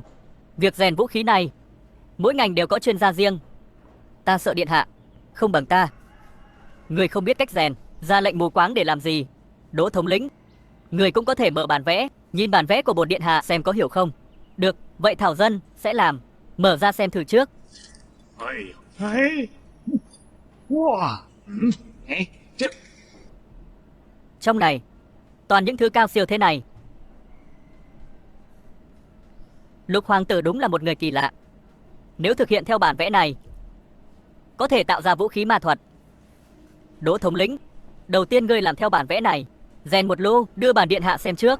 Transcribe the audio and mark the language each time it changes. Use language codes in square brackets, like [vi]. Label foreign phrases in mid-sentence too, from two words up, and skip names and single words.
[vi] Việc rèn vũ khí này, mỗi ngành đều có chuyên gia riêng. Ta sợ điện hạ không bằng ta. Người không biết cách rèn, ra lệnh mù quáng để làm gì? Đỗ thống lĩnh, người cũng có thể mở bản vẽ, nhìn bản vẽ của bổn điện hạ xem có hiểu không. Được, vậy Thảo dân sẽ làm. Mở ra xem thử trước. [zh] 哎呀，哎，哇，哎，这 [vi] Trong này toàn những thứ cao siêu thế này. Lục hoàng tử đúng là một người kỳ lạ. Nếu thực hiện theo bản vẽ này, có thể tạo ra vũ khí ma thuật. Đỗ thống lĩnh, đầu tiên ngươi làm theo bản vẽ này, rèn một lô đưa bản điện hạ xem trước.